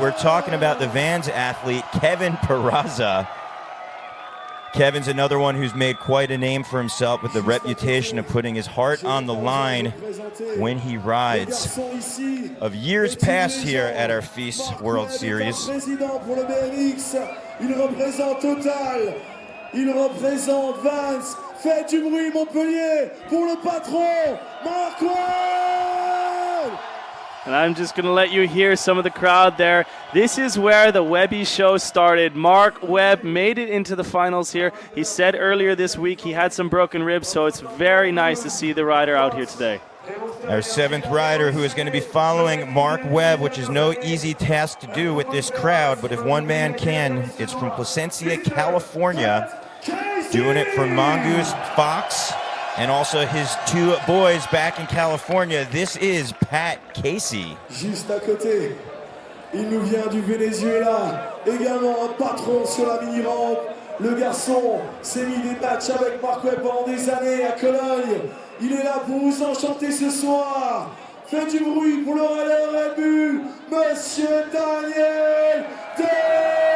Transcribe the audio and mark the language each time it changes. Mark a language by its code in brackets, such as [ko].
[en] We're talking about the Vans athlete, Kevin Peraza. Kevin's another one who's made quite a name for himself with the reputation of putting his heart on the line when he rides. Of years past here at our FISE World Series. [fr] Il représente Total, il représente Vans. Faites du bruit Montpellier pour le patron, Marc Webb! [en] And I'm just going to let you hear some of the crowd there. This is where the Webby show started. Marc Webb made it into the finals here. He said earlier this week he had some broken ribs, so it's very nice to see the rider out here today. Our seventh rider who is going to be following Marc Webb, which is no easy task to do with this crowd, but if one man can, it's from Placencia, California, doing it for Mongoose Fox and also his two boys back in California. This is Pat Casey. [fr] Juste à côté, il nous vient du Venezuela, également un patron sur la mini-rampe. Le garçon s'est mis des matchs avec Marc Webb pendant des années à Cologne. Il est là pour vous enchanter ce soir. Faites du bruit pour le rider élu, Monsieur Daniel Dhers.